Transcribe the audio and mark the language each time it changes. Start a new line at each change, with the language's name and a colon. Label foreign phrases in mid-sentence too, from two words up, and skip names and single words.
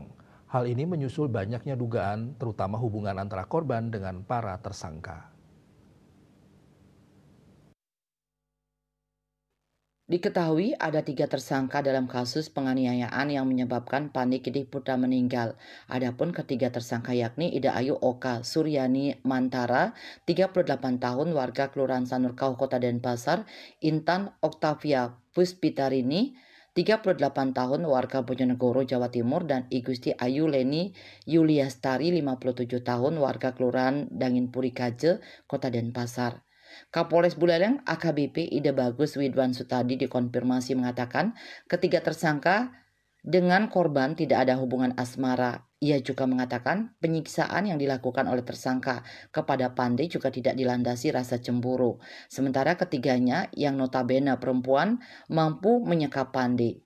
Indonesian: Hal ini menyusul banyaknya dugaan, terutama hubungan antara korban dengan para tersangka. Diketahui ada 3 tersangka dalam kasus penganiayaan yang menyebabkan Pande Gede Putra meninggal. Adapun ketiga tersangka yakni Ida Ayu Oka Suryani Mantara, 38 tahun warga Kelurahan Sanurkau, Kota Denpasar, Intan Oktavia Puspitarini, 38 tahun warga Bojonegoro, Jawa Timur, dan Igusti Ayu Leni Yuliastari, 57 tahun warga Kelurahan Danginpuri Kaje, Kota Denpasar. Kapolres Buleleng AKBP Ida Bagus Widwan Sutadi dikonfirmasi mengatakan ketiga tersangka dengan korban tidak ada hubungan asmara. Ia juga mengatakan penyiksaan yang dilakukan oleh tersangka kepada Pande juga tidak dilandasi rasa cemburu. Sementara ketiganya yang notabene perempuan mampu menyekap Pande.